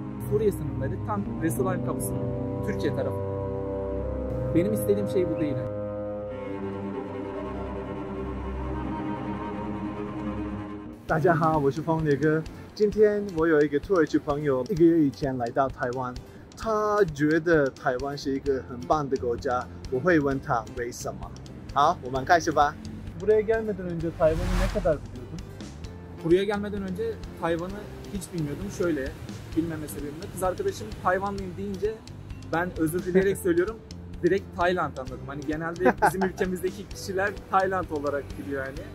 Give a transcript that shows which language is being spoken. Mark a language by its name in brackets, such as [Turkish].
[Turkish] Suriye sınırları tam Resulay kapısı. Türkiye tarafı. Benim istediğim şey bu değil. [Chinese] 大家好，我是phong烈哥。今天我有一个土耳其朋友，1个月以前来到台湾，他觉得台湾是一个很棒的国家。我会问他为什么。好，我们开始吧。 [Turkish] Buraya gelmeden önce Tayvan'ı ne kadar biliyordun? Buraya gelmeden önce Tayvan'ı hiç bilmiyordum. Şöyle, bilmeme sebebimle. Kız arkadaşım Tayvanlıyım deyince ben özür dileyerek söylüyorum. Direkt Tayland anladım. Hani genelde bizim ülkemizdeki kişiler Tayland olarak biliyor yani.